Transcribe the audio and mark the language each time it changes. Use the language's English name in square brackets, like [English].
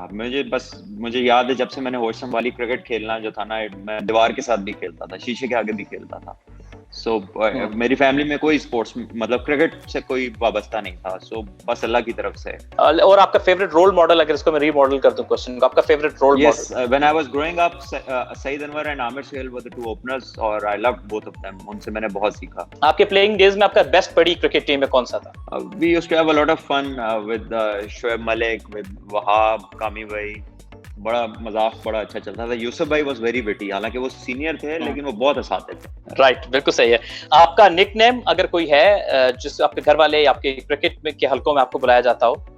[Urdu] مجھے یاد ہے جب سے میں نے ہوشم والی کرکٹ کھیلنا جو تھا نا, میں دیوار کے ساتھ بھی کھیلتا تھا, شیشے کے آگے بھی کھیلتا تھا. سو میری فیملی میں کوئی اسپورٹس مطلب کرکٹ سے کوئی وابستہ نہیں تھا, سو بس اللہ کی طرف سے. اور آپ کا فیوریٹ رول ماڈل, اگر اس کو میں ری ماڈل کر دوں کوسچن کو, آپ کا favourite role model? [English] Yes, when I was growing up, Saeed Anwar and Aamer Sohail were the 2 openers اور I loved both of them. [Urdu] ان سے میں نے بہت سیکھا. آپ کے پلیئنگ ڈیز میں آپ کا بیسٹ پڑی کرکٹ ٹیم میں کون سا تھا؟ [English] We used to have a lot of fun with Shoaib Malik, with Wahab, Kami بھائی, [Urdu] بڑا مذاق بڑا اچھا چلتا تھا. یوسف بھائی [English] was very witty, [Urdu] حالانکہ وہ سینئر تھے لیکن وہ بہت اساتذہ تھے. رائٹ, بالکل صحیح ہے. آپ کا نک نیم اگر کوئی ہے جس آپ کے گھر والے یا آپ کے کرکٹ میں کے حلقوں میں آپ کو بلایا جاتا ہو؟